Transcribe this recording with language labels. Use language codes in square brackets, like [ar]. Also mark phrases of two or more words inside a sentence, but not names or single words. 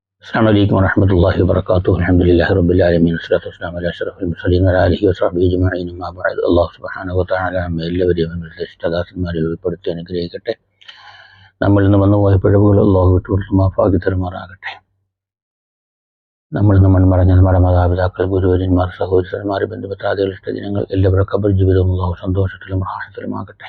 [ar] السلام عليكم ورحمة الله وبركاته. الحمد لله رب العالمين والصلاة والسلام على أشرف المرسلين وعلى آله وصحبه أجمعين. أما بعد, الله سبحانه وتعالى [ml] എല്ലാവരെയും നിർദ്ദേശിച്ചതാസന്മാരെ ഉൾപ്പെടുത്തി അനുഗ്രഹിക്കട്ടെ. നമ്മളിൽ നിന്ന് വന്നു പോയ പിഴവുകൾ അല്ലാഹു വിട്ടുകൊടുത്ത് മാഫാക്കി തരുമാറാകട്ടെ. നമ്മളിൽ നിന്ന് മൺമറഞ്ഞ നമ്മുടെ മാതാപിതാക്കൾ, ഗുരുവര്യന്മാർ, സഹോദരന്മാർ, ബന്ധുമിത്രാദികൾ, ഇഷ്ടജനങ്ങൾ എല്ലാവരുടെ ഖബർ ജീവിതവും അല്ലാഹു സന്തോഷത്തിലും റാഹത്തിലുമാകട്ടെ.